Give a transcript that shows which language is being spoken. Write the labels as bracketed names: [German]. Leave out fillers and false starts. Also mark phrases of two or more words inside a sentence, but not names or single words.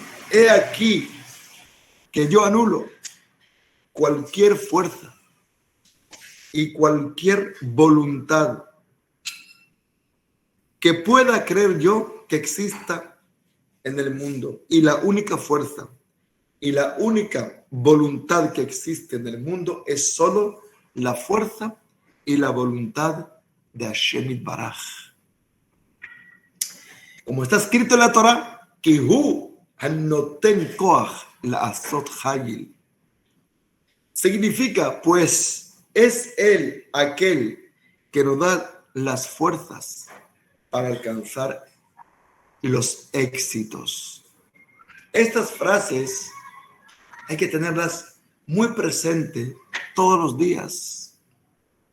[Spanish] He aquí que yo anulo cualquier fuerza y cualquier voluntad que pueda creer yo que exista en el mundo. Y la única fuerza y la única voluntad que existe en el mundo es solo la fuerza y la voluntad de [Hebrew] השם יתברך. [Spanish] Como está escrito en la Torah, [Hebrew] כי הוא הנותן כח לעשות חיל. [Spanish] Significa, pues, es Él aquel que nos da las fuerzas para alcanzar los éxitos. Estas frases hay que tenerlas muy presentes todos los días.